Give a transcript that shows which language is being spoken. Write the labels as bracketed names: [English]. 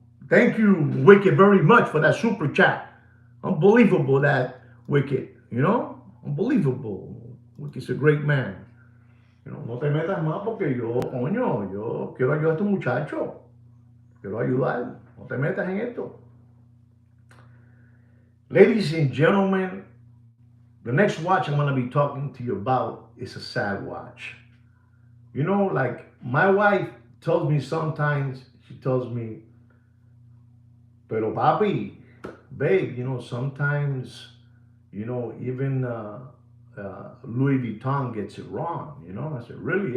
[English] Thank you, Wicked, very much for that super chat. Unbelievable, that Wicked. Unbelievable. Wicked's a great man. [Spanish] No te metas más porque yo quiero ayudar a este muchacho. Quiero ayudar. No te metas en esto. [English] Ladies and gentlemen, the next watch I'm going to be talking to you about is a sad watch. Like my wife tells me sometimes, she tells me, [Spanish] pero papi, [English] babe, sometimes, even Louis Vuitton gets it wrong, I said, really?